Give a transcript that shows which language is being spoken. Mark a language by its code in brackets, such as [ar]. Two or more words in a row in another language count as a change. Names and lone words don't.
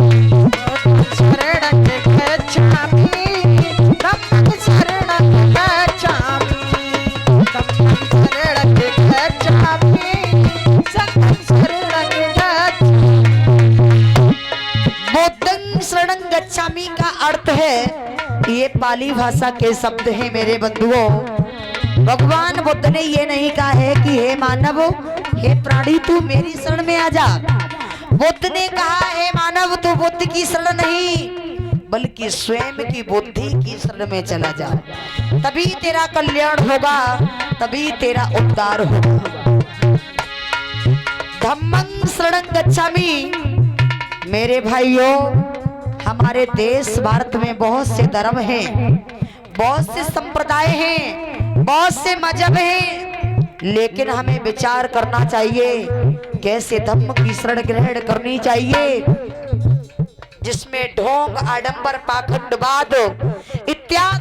[pi] शरणं गच्छामि, धम्मं शरणं गच्छामि, धम्मं शरणं गच्छामि, संघं शरणं गच्छामि। बुद्धं शरणं गच्छामि [hi] का अर्थ है, ये पाली भाषा के शब्द हैं मेरे बंधुओं। भगवान बुद्ध ने ये नहीं कहा है कि हे मानव, हे प्राणी तू मेरी शरण में आ जा। बुद्ध ने कहा हे मानव तू बुद्ध की शरण नहीं बल्कि स्वयं की बुद्धि की शरण में चला जा, तभी तेरा कल्याण होगा, तभी तेरा उद्धार होगा। [pi] धम्मं शरणं गच्छामि। [hi] मेरे भाइयों, हमारे देश भारत में बहुत से धर्म हैं, बहुत से संप्रदाय हैं, बहुत से मजहब हैं, लेकिन हमें विचार करना चाहिए कैसे धम्म की शरण ग्रहण करनी चाहिए, जिसमें ढोंग, आडंबर, पाखंडवाद इत्यादि